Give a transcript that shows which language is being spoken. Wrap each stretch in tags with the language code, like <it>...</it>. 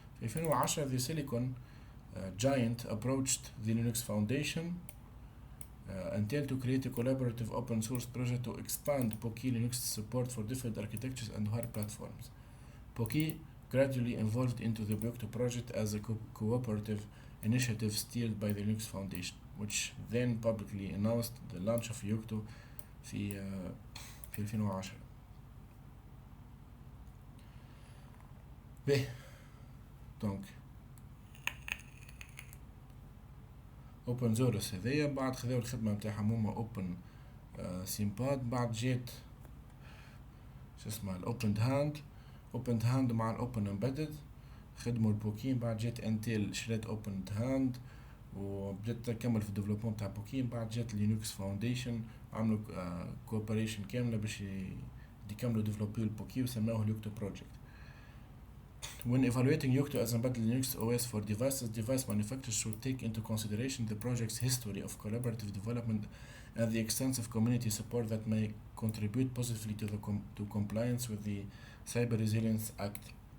<en>في 2010 the Silicon Giant approached the Linux Foundation Intel to create a collaborative open source project to expand Poki Linux support for different architectures and hardware platforms. Poki gradually evolved into the Yocto project as a cooperative initiative steered by the Linux Foundation, which then publicly announced the launch of Yocto في 2010.</en> <ar>دونك اوبن سورس هذيا بعد خذاو الخدمه نتاعهم هما اوبن سيمباد بعد جات شو اسمها الاوبن هاند مع الاوبن امبيدد خدموا البوكين بعد جات انتل شريت اوبن هاند وبدات تكمل في الديفلوبمون تاع بوكين بعد جات لينكس فاونديشن عملوا كوبريشن كامله باش يكملوا ديفلوبيو البوكي وسموه اليوكتو بروجكت.</ar> <en>When evaluating Yocto as embedded Linux OS for devices, device manufacturers should take into consideration the project's history of collaborative development and the extensive community support that may contribute positively to compliance with the Cyber Resilience Act.</en>